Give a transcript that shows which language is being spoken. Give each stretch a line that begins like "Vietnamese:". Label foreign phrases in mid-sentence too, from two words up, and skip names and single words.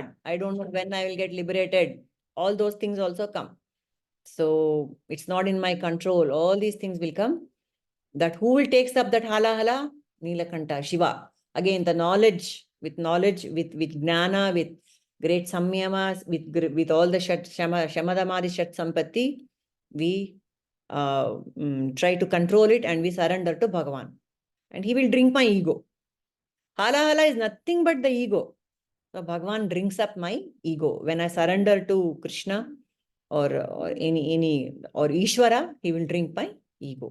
English: I don't know when I will get liberated. All those things also come. So it's not in my control. All these things will come. That who will takes up that hala? Nilakanta, Shiva. Again, the knowledge, with jnana, with great samyamas, with all the
Sanskrit: शमदमादि षट् सम्पत्ति,
English: we try to control it and we surrender to Bhagavan. And he will drink my ego. Hala is nothing but the ego. So Bhagavan drinks up my ego. When I surrender to Krishna, or Ishvara, he will drink my ego.